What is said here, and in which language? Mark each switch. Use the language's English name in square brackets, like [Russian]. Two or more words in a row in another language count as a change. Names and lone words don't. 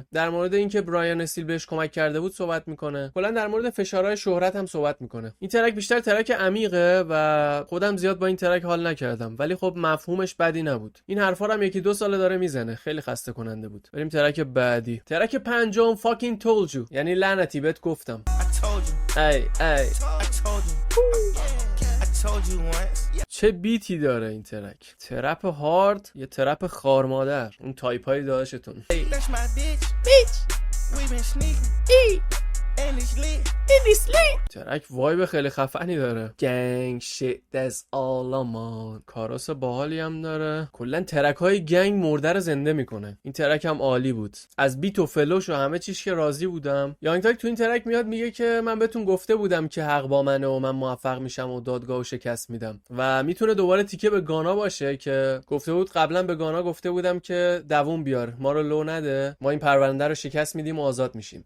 [Persian] در مورد اینکه برایان استیل بهش کمک کرده بود صحبت میکنه. کلا در مورد فشارهای شهرت هم صحبت میکنه. این ترک بیشتر ترک عمیقه و خودم زیاد با این ترک حال نکردم، ولی خب مفهومش بدی نبود. این حرفا رو هم یکی دو ساله داره میزنه، خیلی خسته کننده بود. بریم ترک بعدی. ترک پنجم [English] fucking told you، [Persian] یعنی لعنتی بهت گفتم. ای چه بیتی داره این ترک. [English] trap hard [Persian] یا ترپ خارمادر، اون تایپای داداشتون. ترک وایب خیلی خفنی داره. [English] گنگ shit that's all I'm on. [Persian] کاراس باحالی هم داره. کلا ترک های گنگ مرده رو زنده میکنه. این ترک هم عالی بود. از بیت و فلوش و همه چیز که راضی بودم. یانگ تاگ تو این ترک میاد میگه که من بهتون گفته بودم که حق با منه و من موفق میشم و دادگاهو شکست میدم. و میتونه دوباره تیکه به گانا باشه که گفته بود قبلا به گانا گفته بودم که دووم بیار، ما رو لو نده، ما این پرونده رو شکست میدیم و آزاد میشیم.